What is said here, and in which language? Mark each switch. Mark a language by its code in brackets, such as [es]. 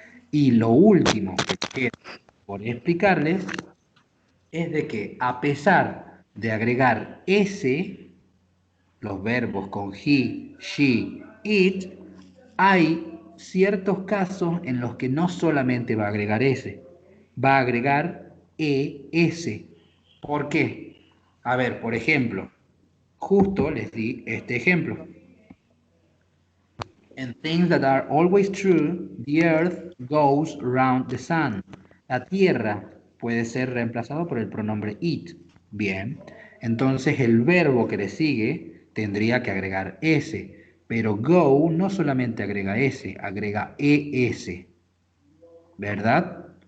[es] Y lo último que queda por explicarles es de que a pesar de agregar s, los verbos con he, she, it, hay ciertos casos en los que no solamente va a agregar S, va a agregar ES. ¿Por qué? A ver, por ejemplo, justo les di este ejemplo. [en] And things that are always true, the earth goes round the sun. [es] La tierra puede ser reemplazado por el pronombre it. Bien, entonces el verbo que le sigue tendría que agregar s, pero go no solamente agrega s, agrega es, ¿verdad?